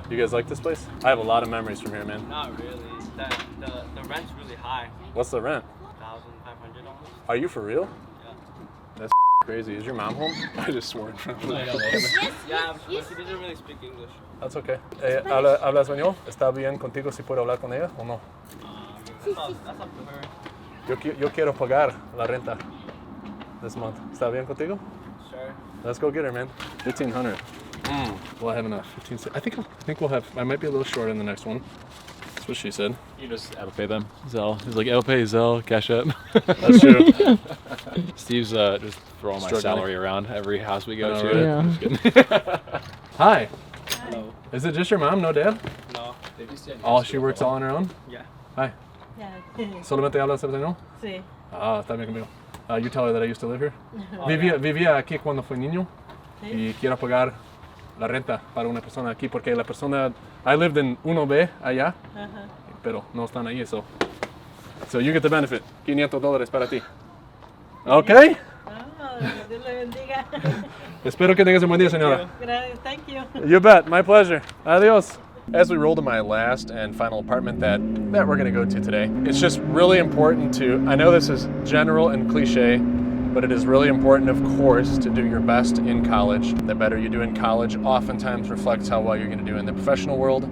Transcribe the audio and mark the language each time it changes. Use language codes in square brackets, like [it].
[en] You guys like this place? I have a lot of memories from here, man. Not really. The rent's really high. What's the rent? $1,500 almost. Are you for real? Yeah. That's crazy. Is your mom home? I just swore in front of her. Yeah, but she doesn't really speak English. That's okay. [es] ¿Habla español? ¿Está bien contigo si puedo hablar con ella o no? [en] That's up to her. [es] Yo quiero pagar la renta [en] this month. [es] ¿Está bien contigo? [en] Sure. Let's go get her, man. 1,500. Will I have enough? 15. I think we'll have. I might be a little short in the next one. That's what she said. You just Apple Pay them. Zelle. He's like Apple Pay, Zelle, Cash App. That's true. Steve's just throwing my Struggling. salary around every house we go I to. know, Just kidding. Hi. Hello. Is it just your mom, no dad? No. Oh, she works all on her own? Yeah. Hi. Yeah. [es] ¿Solamente hablas español? Sí. Ah, está bien conmigo. [en] You tell her that I used to live here. [es] Vivía aquí cuando fui niño y quiero pagar la renta para una persona aquí porque la persona... [en] I lived in 1B allá, [es] pero no están ahí, [en] so you get the benefit. $500 [es] para ti. [en] Okay? [es] Oh, Dios le bendiga. Espero que tengas un buen día, señora. [en] Gracias. Thank you. You bet. My pleasure. Adios. As we roll to my last and final apartment that we're going to go to today, it's just really important to, I know this is general and cliche, but it is really important, of course, to do your best in college. The better you do in college oftentimes reflects how well you're going to do in the professional world.